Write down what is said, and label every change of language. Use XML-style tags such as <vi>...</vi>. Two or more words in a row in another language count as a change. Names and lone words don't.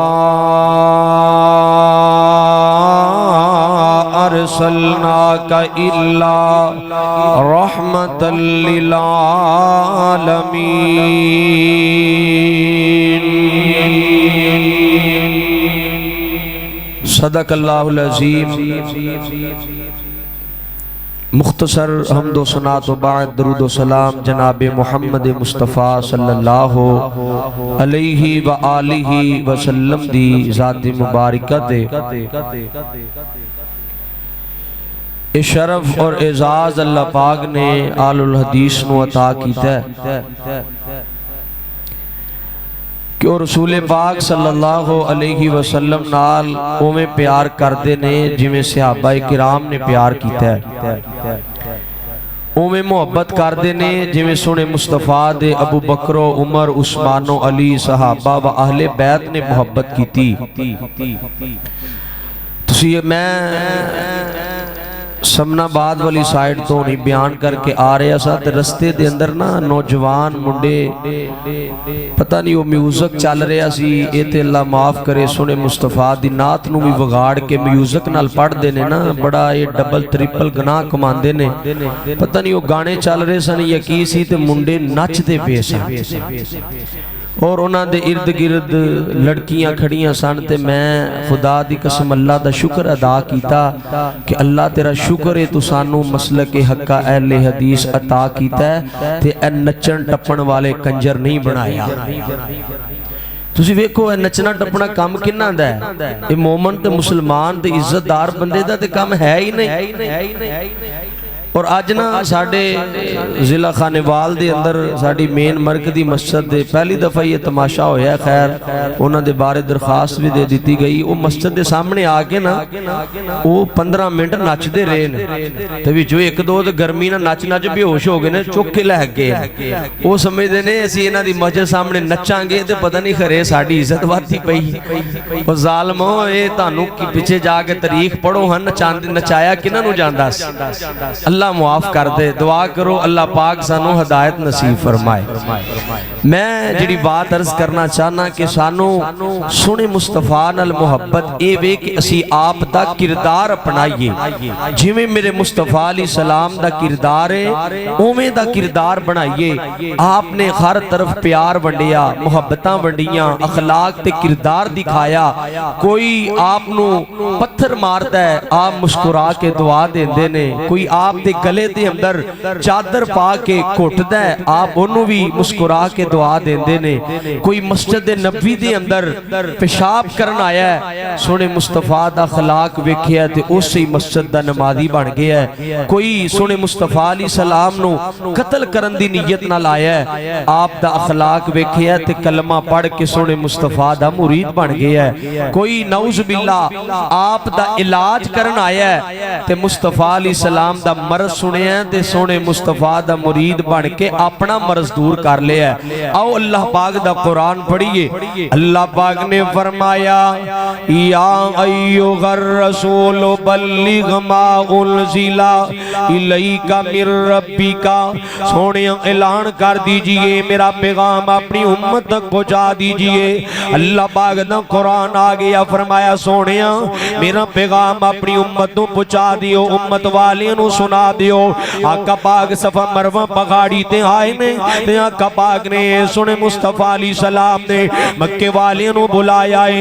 <ar>أرسلناك إلا رحمة للعالمين صدق اللہ العظیم۔</ar> <pa>مختصر حمد و ثناء و بعد درود و سلام جناب محمد مصطفیٰ</pa> <ar>صلی اللہ علیہ وآلہ وسلم</ar> <pa>دی ذات مبارکہ دے۔ اے شرف اور اعزاز اللہ پاک نے آل الحدیث نو عطا کیتا ہے کہ وہ رسول پاک</pa> <ar>صلی اللہ علیہ وسلم</ar> <pa>نال اویں پیار کردے نے جویں صحابہ کرام نے پیار کیتا ہے، اویں محبت کردے نے جویں سونے مصطفیٰ دے ابو بکر و عمر عثمان و علی صحابہ و اہل بیت نے محبت کیتی۔ تسی میں سمنا بعد والی سائیڈ تو نہیں بیان کر کے آ رہے ہیں تے رستے دے اندر نا نوجوان منڈے پتہ نہیں وہ میوزک چل رہے سی، اے تے اللہ معاف کرے سونے مصطفیٰ دی نعت نو بھی وگاڑ کے میوزک نال پڑھ دینے نا بڑا یہ</pa> <en>double triple</en> <pa>گناہ کمان دینے۔ پتہ نہیں وہ گانے چل رہے سن یا کی سی تے منڈے نچ دے پے سن اور انہاں دے ارد گرد لڑکیاں کھڑیاں سن تے میں خدا دی قسم اللہ دا شکر ادا کیتا کہ اللہ تیرا شکر ہے تو سانو مسلک حقہ اہل حدیث عطا کیتا ہے تے اے نچن ٹپن والے کنجر نہیں بنایا۔ تسی ویکھو اے نچنا ٹپنا کام کنہ دا ہے، اے مومن تے مسلمان تے عزت دار بندے دا تے کام ہے ہی نہیں۔ اور آج نا ساڑھے ضلع خانوال دے اندر ساڑھی مین مرکزی مسجد دے پہلی دفعہ یہ تماشا ہویا ہے، خیر انہاں دے بارے درخواست بھی دے دیتی گئی۔ وہ مسجد دے سامنے آگے نا وہ 15 منٹ نچ دے رہے نے تبھی جو ایک دو دے گرمی نا نچ بے ہوش ہو گئے نے چک کے لہ گئے، وہ سمجھ دے نے اسی انہاں دی مسجد سامنے نچاں گے تے پتہ نہیں خرے ساڑھی عزت واتی پئی۔ اور ظالموں اے تانوں کی پیچھے جا کے تاریخ پڑھو ہن نچایا کنہاں نو جاندا سی۔ اللہ معاف کر دے، دعا کرو اللہ پاک سانو ہدایت نصیب فرمائے۔ میں جڑی بات عرض کرنا چاہنا کہ سانو سنے مصطفیٰ نال محبت اے وے کہ اسی آپ دا کردار اپنائیے، جویں میرے مصطفیٰ</pa> <ar>علیہ السلام</ar> <pa>دا کردار ہے اویں دا کردار بنائیے۔ آپ نے ہر طرف پیار ونڈیا، محبتاں ونڈیاں، اخلاق تے کردار دکھایا۔ کوئی آپ نو پتھر مارتا ہے آپ مسکرا کے دعا دیندے نے، کوئی آپ دے گلے دے اندر چادر پا کے کھوٹدا ہے آپ انہوں بھی مسکرا کے دعا دیندے نے۔ کوئی مسجد نبوی دے اندر پیشاب کرن آیا ہے، سونے مصطفیٰ دا اخلاق ویکھیا تے اسی مسجد دا نمازی بن گیا ہے۔ کوئی سونے مصطفیٰ</pa> <ar>علیہ السلام</ar> <pa>نو قتل کرن دی نیت نال آیا ہے، آپ دا اخلاق ویکھیا تے کلمہ پڑھ کے سونے مصطفیٰ دا مرید بن گیا ہے۔ کوئی</pa> <ar>نعوذ باللہ</ar> <pa>آپ دا علاج کرن آیا ہے تے مصطفیٰ</pa> <ar>علیہ السلام</ar> <pa>دا مرض سنے ہیں تے سونے مصطفیٰ دا مرید بن کے اپنا مرض دور کر لیا ہے۔ آؤ اللہ پاک دا قرآن پڑھئے۔ اللہ پاک نے فرمایا</pa> <ar>یا ایوہ الرسول بلغ ما انزل الیک من ربک،</ar> <pa>سونے اعلان کر دیجئے میرا پیغام اپنی امت تک پہنچا دیجئے۔ اللہ پاک دا قرآن آگیا فرمایا سونے میرا پیغام اپنی امت تو پہنچا دیو، امت والیاں نو سنا دیو۔ آقا پاک صفا مروہ پگاڑی تے آئے نے تے آقا پاک نے سنے مصطفیٰ</pa> <ar>علیہ السلام</ar> <pa>نے مکہ والیاں نو بلایا ہے۔</pa>